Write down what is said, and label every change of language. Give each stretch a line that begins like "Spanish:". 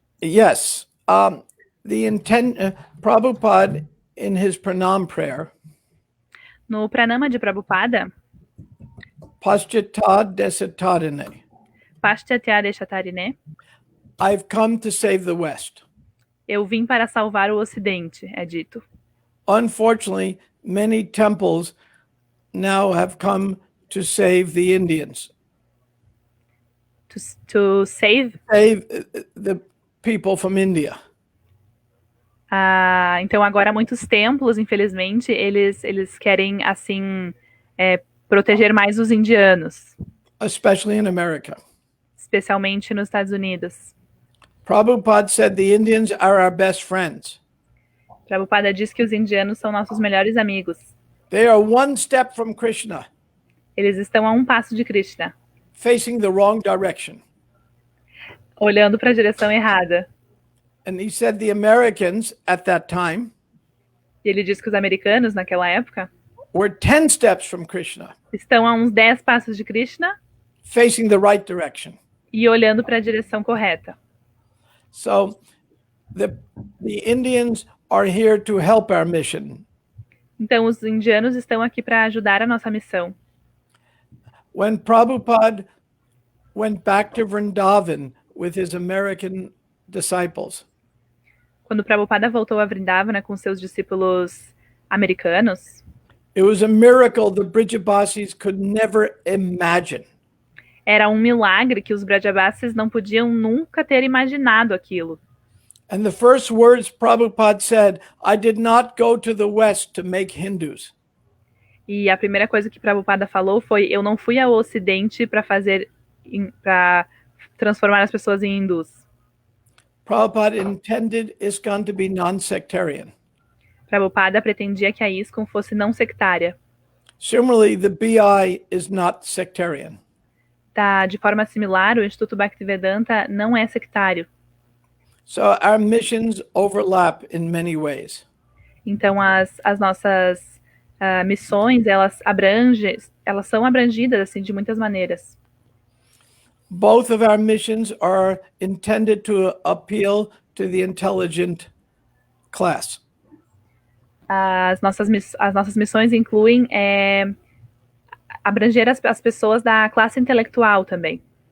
English: Yes. The intent, Prabhupada, in his pranam prayer,
Portuguese: No Pranama de Prabhupada,
Sanskrit: Paschatad Desatadine, Paschatya Deshatarine,
English: I've come to save the West.
Portuguese: eu vim para salvar o Ocidente, é dito.
English: Unfortunately, many temples now have come to save the Indians, To save. save the people from India.
Portuguese: Então agora muitos templos, infelizmente, eles querem assim proteger mais os indianos,
English: Especially in America.
Portuguese: especialmente nos Estados Unidos.
English: Prabhupada said the Indians are our best friends.
Portuguese: Prabhupada diz que os indianos são nossos melhores amigos.
English: They are one step from Krishna,
Portuguese: Eles estão a um passo de Krishna,
English: facing the wrong direction.
Portuguese: olhando para a direção errada.
English: And he said the Americans at that time
Portuguese: E ele diz que os americanos, naquela época,
English: were 10 steps from Krishna,
Portuguese: estão a uns 10 passos de Krishna
English: facing the right direction.
Portuguese: e olhando para a direção correta.
English: So the Indians are here to help our mission.
Portuguese: Então os indianos estão aqui para ajudar a nossa missão.
English: When Prabhupada went back to Vrindavan with his American disciples,
Portuguese: Quando Prabhupada voltou a Vrindavana com seus discípulos americanos,
English: it was a miracle the Brijabasis could never imagine.
Portuguese: era um milagre que os Brajabasis não podiam nunca ter imaginado aquilo.
English: And the first words Prabhupada said, I did not go to the West to make Hindus.
Portuguese: E a primeira coisa que Prabhupada falou foi: eu não fui ao Ocidente para transformar as pessoas em hindus.
English: Prabhupada intended ISKCON to be non-sectarian.
Portuguese: Prabhupada pretendia que a ISKCON fosse não sectária.
English: Similarly, the BI is not sectarian.
Portuguese: De forma similar, o Instituto Bhaktivedanta não é sectário.
English: So our missions overlap in many ways.
Portuguese: Então as nossas missões, elas são abrangidas assim de muitas maneiras.
English: Both of our missions are intended to appeal to the intelligent class.
Portuguese: As nossas missões incluem abranger as pessoas da classe intelectual também.